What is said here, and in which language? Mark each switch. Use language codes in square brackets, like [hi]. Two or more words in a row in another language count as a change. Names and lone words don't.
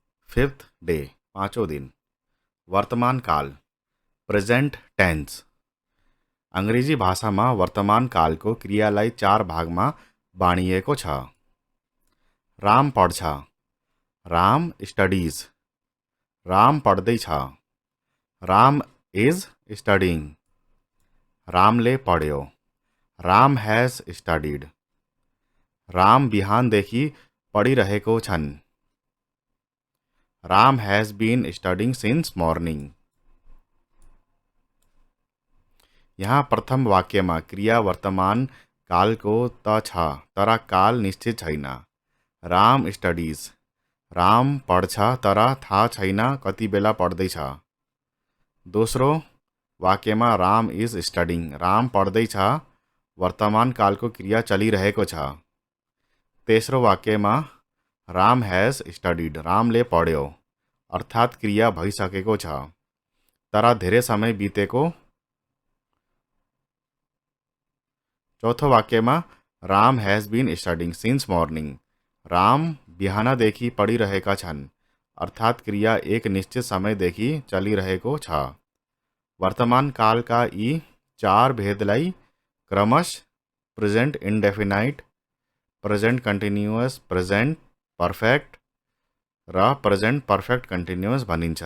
[en] fifth day, [ne] पाँचों दिन। वर्तमान काल, [en] present tense. [ne] अंग्रेजी भाषामा वर्तमान कालको क्रियालाई 4 भागमा बाँडिएको छ। राम पढ्छ, राम स्टडीज, राम पढ्दैछ, राम [en] is studying, [ne] रामले पढ्यो, राम [en] has studied, [ne] राम बिहानदेखि पढिरहेको छन्, [en] Ram has been studying since morning. [ne] यहाँ प्रथम वाक्यमा क्रिया वर्तमान कालको त छ तर काल निश्चित छैन। राम स्टडीज, राम पढ्छ तर थाहा छैन कति बेला पढ्दैछ। दोस्रो वाक्यमा राम [en] is studying, [ne] राम पढ्दैछ, वर्तमान कालको क्रिया चलिरहेको छ। तेस्रो वाक्यमा राम [en] has studied, [ne] रामले पढ्यो अर्थात् क्रिया भइसकेको छ तर धेरै समय बितेको। चौथो वाक्यमा राम [en] has been studying since morning, [ne] राम बिहानदेखि पढिरहेका छन् अर्थात् क्रिया एक निश्चित समयदेखि चलिरहेको छ। वर्तमान कालका यी 4 भेदलाई क्रमशः [en] present indefinite, present continuous, present perfect [ne] र [en] present perfect continuous [ne] भनिन्छ।